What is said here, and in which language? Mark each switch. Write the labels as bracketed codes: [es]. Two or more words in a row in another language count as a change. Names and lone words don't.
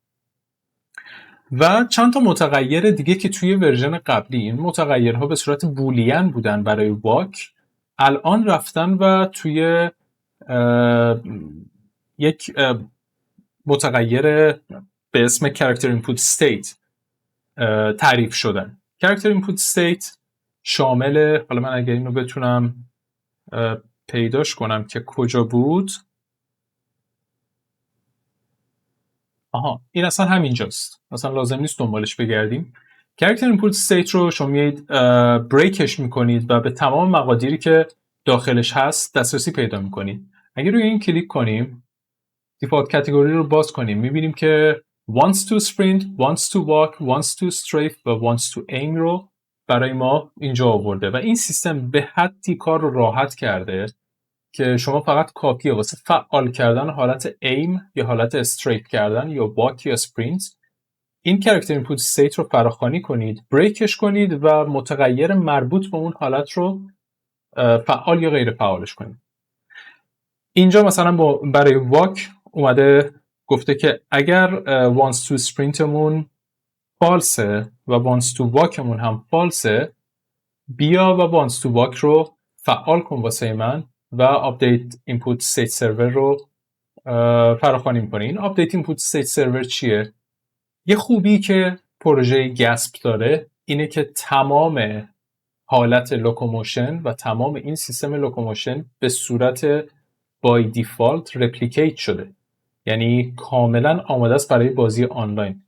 [fa] و چند تا متغیر دیگه که توی ورژن قبلی این متغیرها به صورت بولین بودن برای واک، الان رفتن و توی یک متغیر به اسم [en] character input state [fa] تعریف شدن. [en] character input state [fa] شامل، حالا من اگر اینو بتونم پیداش کنم که کجا بود، این اصلا همینجاست، اصلا لازم نیست دنبالش بگردیم. [en] character input state [fa] رو شما میایید بریکش میکنید و به تمام مقادیری که داخلش هست دسترسی پیدا میکنید. اگر روی این کلیک کنیم، [en] default category [fa] رو باز کنیم، میبینیم که [en] wants to sprint, wants to walk, wants to strafe [fa] و [en] wants to aim [fa] رو برای ما اینجا آورده و این سیستم به حدی کار رو راحت کرده که شما فقط کافیه واسه فعال کردن حالت aim یا حالت استریپ کردن یا walk یا sprint این [en] character input state [fa] رو فراخوانی کنید، بریکش کنید و متغیر مربوط به اون حالت رو فعال یا غیر فعالش کنید. اینجا مثلا برای واک اومده گفته که اگر [en] wants to sprint [fa] مون فالسه و [en] wants to walk [fa] مون هم فالسه، بیا و [en] wants to walk [fa] رو فعال کن واسه من و [en] update input state server [fa] رو فراخوانی می‌کنه. این [en] update input state server [fa] چیه؟ یه خوبی که پروژه گسپ داره اینه که تمام حالت لوکوموشن و تمام این سیستم لوکوموشن به صورت [en] by default replicate [fa] شده، یعنی کاملا آماده است برای بازی آنلاین.